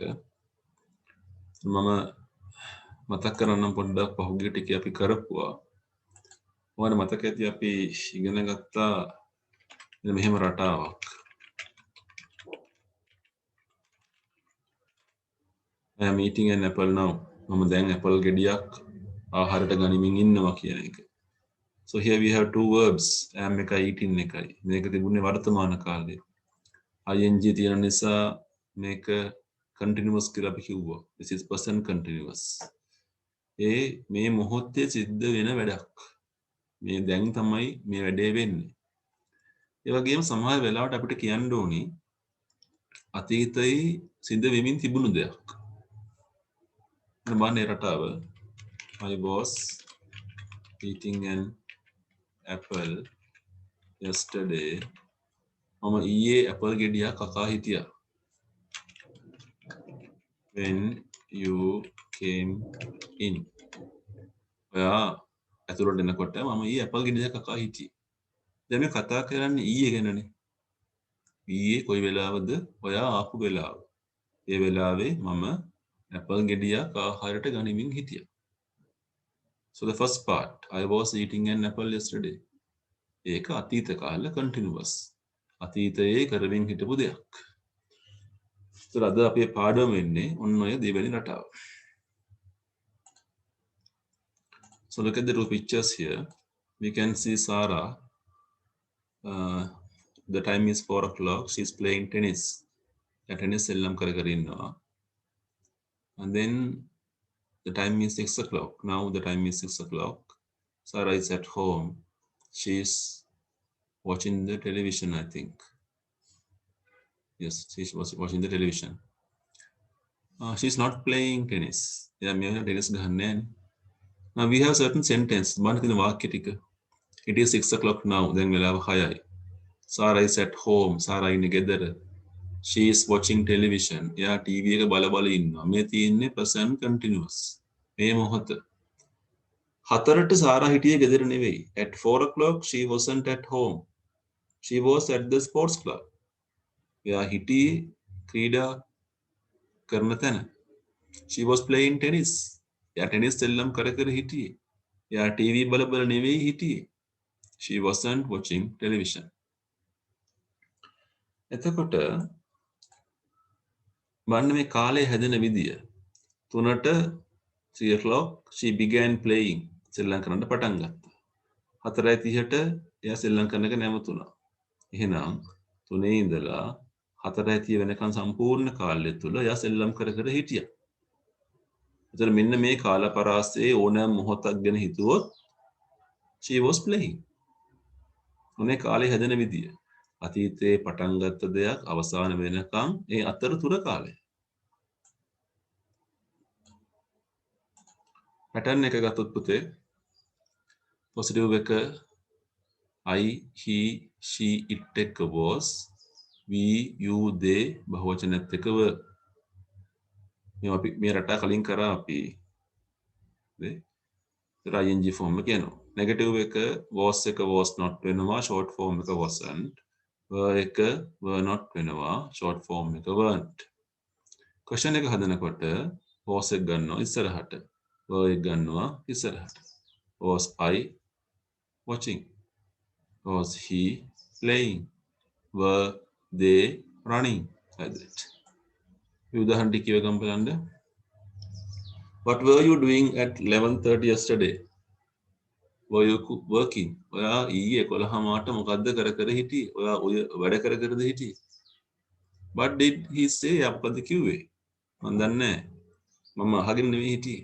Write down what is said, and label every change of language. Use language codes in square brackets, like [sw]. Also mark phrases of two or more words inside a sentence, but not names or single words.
[si] මම මතක් කරන්නම් පොඩ්ඩක් පහුගිය ටිකේ අපි කරපුවා. ඔයාලට මතක ඇති අපි ඉගෙන ගත්තා මෙහෙම රටාවක්. [en] I am eating an apple now. [si] මම දැන් apple ගෙඩියක් ආහාරයට ගනිමින් ඉන්නවා කියන එක. [en] So here we have two verbs. [si] am එකයි eating එකයි. මේක තිබුණේ වර්තමාන කාලේ. ing තියෙන නිසා මේක continuous කියලා අපි කිව්වා. [en] This is present continuous. [si] මේ මොහොතේ සිද්ධ වෙන වැඩක්. මේ දැන් තමයි මේ වැඩේ වෙන්නේ. ඒ වගේම සමහර වෙලාවට අපිට කියන්න ඕනි අතීතයේ සිද්ධ වෙමින් තිබුණු දෙයක්. මම රටාව [en] I was eating an apple yesterday. [si] මම ඊයේ ඇපල් ගෙඩියක් කකා හිටියා. [en] When you came in. [si] ඔයා ඇතුළට එනකොට මම ඊයේ ඇපල් ගෙඩියක් කකා හිටියේ. දැන් මේ කතා කරන්නේ ඊයේ ගැනනේ. ඊයේ කොයි වෙලාවද ඔයා ආපු වෙලාව. ඒ වෙලාවේ මම ඇපල් ගෙඩියක් ආහාරයට ගනිමින් හිටියා. [en] So the first part, I was eating an apple yesterday. [si] ඒක අතීත කාල continuous. අතීතයේ කරමින් හිටපු දෙයක්. ඒතර අද අපේ පාඩම වෙන්නේ ඔන්න ඔය දෙවෙනි රටාව. [en] So look at the two pictures here. We can see Sarah. The time is 4 o'clock. She's playing tennis. [si] Tennis එල්ලම් කර කර ඉන්නවා. [en] And then the time is 6 o'clock. Now the time is 6 o'clock. Sarah is at home. She's watching the television, I think. Yes, she's watching the television. She's not playing tennis. [si] Yeah, me tennis ගහන්නේ. [en] Now we have certain sentence. [si] මම කියන වාක්‍ය ටික. [en] It is 6 o'clock now. [si] දැන් වෙලාව 6යි. [en] Sarah is at home. Sarah [si] ඉන්නේ ගෙදර. [en] She is watching television. [si] එයා ටීවී එක බල බල ඉන්නවා. මේ තියෙන්නේ [en] present continuous. [si] මේ මොහොත. 4ට සාරා හිටියේ ගෙදර නෙවෙයි. [en] At 4 o'clock she wasn't at home. She was at the sports club. [si] එයා හිටියේ ක්‍රීඩා කරන තැන. [en] She was playing tennis. [si] එයා ටෙනිස් එල්ලම් කර කර හිටියේ. එයා ටීවී බල බල නෙවෙයි හිටියේ. [en] She wasn't watching television. [si] එතකොට බලන්න මේ කාලය හැදෙන විදිය. [en] 3ට 3 o'clock she began playing. [si] සෙල්ලම් කරන්න පටන් ගත්තා. 4:30ට එයා සෙල්ලම් කරන එක නැවතුණා. එහෙනම් 3 ඉඳලා 4:30 වෙනකන් සම්පූර්ණ කාලය තුල එයා සෙල්ලම් කර කර හිටියා. එතන මෙන්න මේ කාල පරාසයේ ඕනෑම මොහොතක් ගැන හිතුවොත් [en] she was playing. [si] මොනේ කාලය හැදෙන විදිය. අතීතයේ පටන් ගත්ත දෙයක් අවසාන වෙනකන් ඒ අතරතුර කාලය. පැටර්න් එක ගත්තොත් පුතේ පොසිටිව් එක [en] I, he, she, it [si] එක [en] was, we, you, they [si] බහුවචනත් එක were. මේ අපි මේ රටා කලින් කරා අපි. නේ? [en] ing form [si] එක යනවා. නෙගටිව් එක was එක [en] was not [si] වෙනවා, [en] short form [si] එක wasn't. were එක [en] were not [si] වෙනවා, [en] short form [si] එක weren't. question එක හදනකොට was එක ගන්නවා ඉස්සරහට. were එක ගන්නවා ඉස්සරහට. [en] was I watching? Was he playing? Were they running? Like that. [si] උදාහරණ ටික කියව ගමු බලන්න. [en] What were you doing at 11:30 yesterday? Were you working? [si] ඔයා ඊයේ 11 මාට මොකද්ද කර කර හිටියේ? ඔයා ඔය වැඩ කර කරද හිටියේ? [en] What did he say? [si] අපකද කිව්වේ? මම දන්නේ නැහැ. මම අහගෙන නෙවෙයි හිටියේ.